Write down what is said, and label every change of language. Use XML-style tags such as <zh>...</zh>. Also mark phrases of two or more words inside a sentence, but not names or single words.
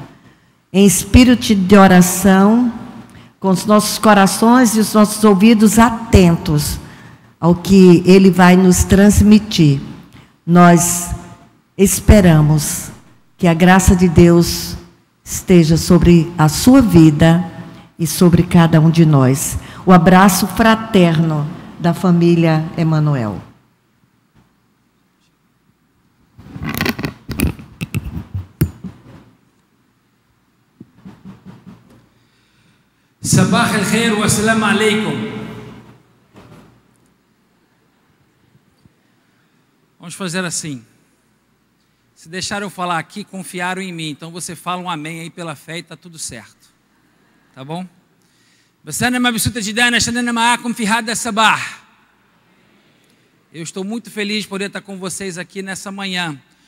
<pt>Em espírito de oração, com os nossos corações e os nossos ouvidos atentos ao que ele vai nos transmitir. Nós esperamos que a graça de Deus esteja sobre a sua vida e sobre cada um de nós. O abraço fraterno da família Emanuel.</pt> <ar>صباح الخير وسلام عليكم.</ar> <pt>Vamos fazer assim. Se deixaram eu falar aqui, confiaram em mim. Então você fala um amém aí pela fé e está tudo certo. Tá bom? Eu estou muito feliz de poder estar com vocês aqui nessa manhã.</pt>